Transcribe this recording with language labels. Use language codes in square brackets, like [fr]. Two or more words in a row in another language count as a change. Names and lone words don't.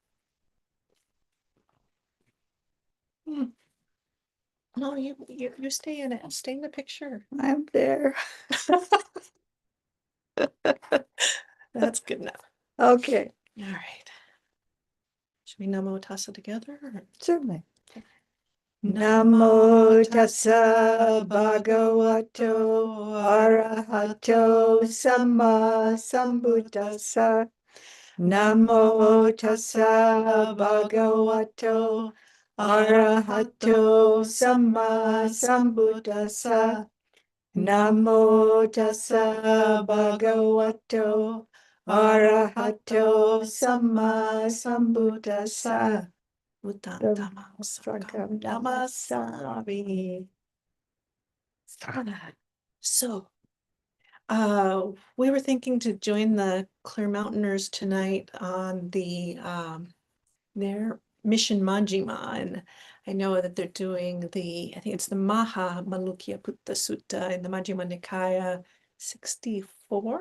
[en] No, you stay in it. Stay in the picture. I'm there. That's good enough. Okay. All right. Should we [pi] Namo Tassa [en] together? Certainly. [pi] Namo Tassa Bhagavato Arahato Samma Sambuddhassa. Namo Tassa Bhagavato Arahato Samma Sambuddhassa. Namo Tassa Bhagavato Arahato Samma Sambuddhassa. Buddham Dhammam Sangham Namasami. [en] So, we were thinking to join the Clear Mountainers tonight on their Mission Majjhima, and I know that they're doing I think it's the Maha Malukya Putta Sutta in the Majjhima Nikaya 64.